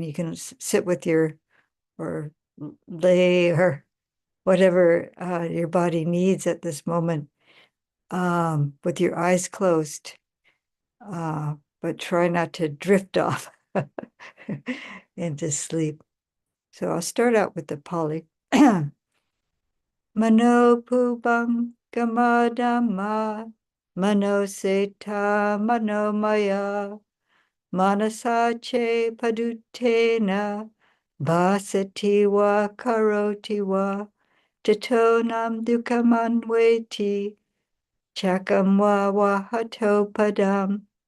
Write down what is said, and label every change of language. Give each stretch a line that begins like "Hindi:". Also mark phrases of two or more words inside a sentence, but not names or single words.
English: You can sit with or lay or whatever your body needs at this moment with your eyes closed, but try not to drift off into sleep. So I'll start out with the Pali.
Pali: Mano pubam gamadama, mano seta mano maya, manasache padutena, basati wa karoti wa, tatonam dukamanweti, chakam wa wahato padam,